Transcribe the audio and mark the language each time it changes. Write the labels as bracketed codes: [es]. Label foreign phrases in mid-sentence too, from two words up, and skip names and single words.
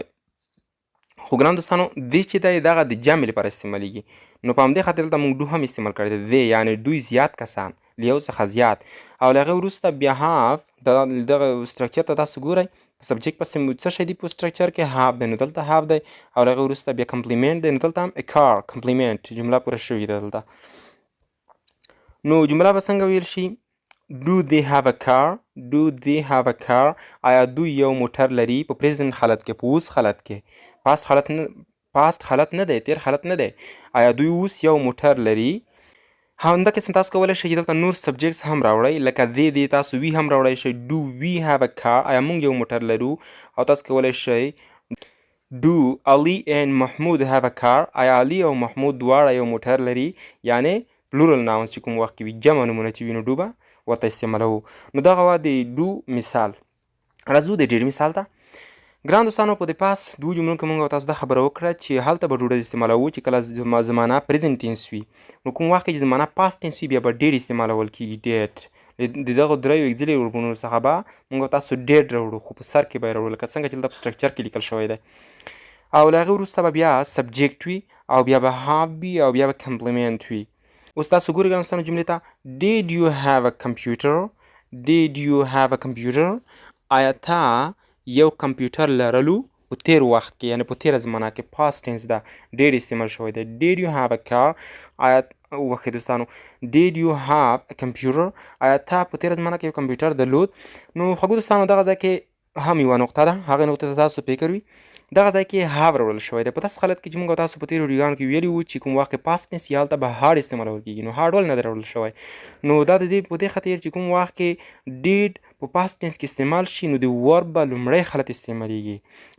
[ps] خو ګران دوستانو دی چې دی دغه د جمع لپاره استعمالیږي، نو په همدې خاطر دلته موږ ډو هم استعمال کړی دی. دی یعنې دوی زیات کسان، له یو څخه زیات. او له هغې وروسته بیا هاف دغه سټرکچر ته تاسو ګورئ، په سبجیکټ پسې څه شی دی په سټرکچر کې؟ هاف دی، نو دلته هاف دی. او له هغې وروسته بیا کمپلیمنټ دی، نو دلته هم [en] a car [ps] کمپلیمنټ جمله پوره شوې ده دلته. نو جمله به څنګه ویل شي؟ [en] Do they have a car? Do they have a car? [ps] آیا دوی یو موټر لري؟ په پریزنت حالت کې، په اوس حالت کې. پاست حالت نه دی، تیر حالت نه دی. آیا دوی اوس یو موټر لري؟ همدا قسم تاسو کولی شئ چې دلته نور سبجیکټس هم راوړئ، لکه دی تاسو وی هم راوړی شئ. [en] Do we have a car? [ps] آیا موږ یو موټر لرو؟ او تاسو کولی شئ [en] Do Ali and Mahmoud have a car? [ps] آیا علي او محمود دواړه یو موټر لري؟ یعنې [en] plural nouns [ps] چې کوم وخت کې وي، جمع نومونه چې وي، نو ډو به ورته استعمالوو. نو دغه وه د ډو مثال. راځو د ډېډ مثال ته. ګران دوستانو په د پاس دوو جملو کې موږ تاسو دا خبره وکړه چې هلته به ډوډۍ استعمالوو چې کله زمانه [en] present tense [ps] وي. نو کوم وخت کې چې زمانه [en] past tense [ps] وي بیا به ډېډ استعمالول کېږي، ډېډ. د دغو دریو اګزیلري وربونو څخه به موږ تاسو ډېډ راوړو، خو په سر کې به یې راوړو لکه څنګه چې دلته په سټرکچر کې لیکل شوی دی. او له هغې وروسته به بیا سبجیکټ وي، او بیا به هاف وي، او بیا به کمپلیمنټ وي. اوس تاسو ګورئ ګران دوستانو جملې ته. [en] Did you have a computer? Did you have a computer? [ps] آیا تا یو کمپیوټر لرلو؟ په تیر وخت کې، یعنې په تیره زمانه کې، [en] past tense [ps] ده، ډېر استعمال شوی دی. [en] Did you have a car? [ps] آیا وبخښئ دوستانو، [en] Did you have a computer? [ps] آیا تا په تیره زمانه کې یو کمپیوټر درلود؟ نو خوږو دوستانو دغه ځای کې هم یوه نقطه ده، هغې نقطې ته تاسو فکر وي. دغه ځای کې هاف راوړل شوی دی. په داسې حالت کې چې موږ تاسو په تېرو ویډیوګانو کې ویلي وو چې کوم وخت کې [en] past tense [ps] یا هلته به هارډ استعمالول کېږي، نو هارډ ولې نه دی راوړل شوی؟ نو دا د دې په دې خاطر چې کوم وخت کې ډیډ په [en] past tense [ps] کې استعمال شي، نو د ورب به لومړی حالت استعمالیږي.